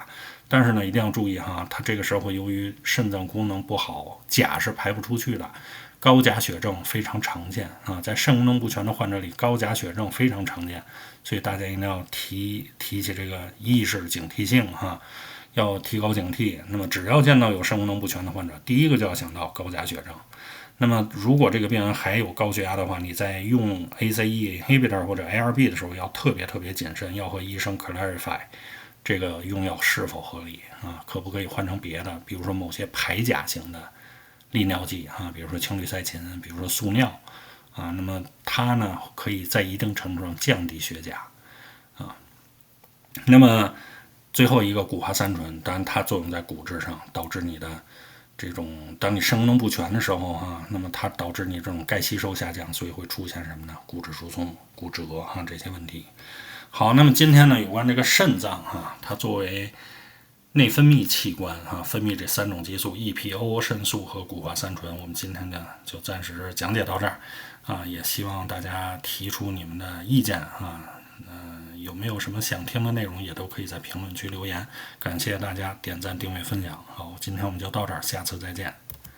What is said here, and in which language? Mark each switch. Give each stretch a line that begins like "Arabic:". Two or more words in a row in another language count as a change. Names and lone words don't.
Chinese: 但是呢一定要注意它這個時候由於腎臟功能不好，鉀是排不出去的，高鉀血症非常常見在腎功能不全的患者裡，高鉀血症非常常見，所以大家一定要提起這個意識警惕性要提高警惕。那麼只要見到有腎功能不全的患者，第一個就要想到高鉀血症。那麼如果這個病人還有高血壓的話，你在用
English: ACE inhibitor
Chinese: 或者 ARB 的時候要特別謹慎，要和醫生 clarify 這個用藥是否合理可不可以換成別的，比如說某些排鉀型的利尿劑比如說氰氯噻嗪，比如說速尿那麼它呢可以在一定程度上降低血鉀那麼最後一個谷華三醇，当然它作用在骨質上，導致你的這種當你腎功能不全的時候那麼它導致你這種鈣吸收下降，所以會出現什麼呢？骨質疏鬆、骨折這些問題。好，那麼今天呢有關這個腎臟它作為內分泌器官分泌這3種激素 EPO、腎素和谷華三醇，我們今天呢就暫時講解到這兒也希望大家提出你們的意見有沒有什麼想聽的內容也都可以在評論區留言。感謝大家點讚、訂閱、分享。好，今天我們就到這兒，下次再見。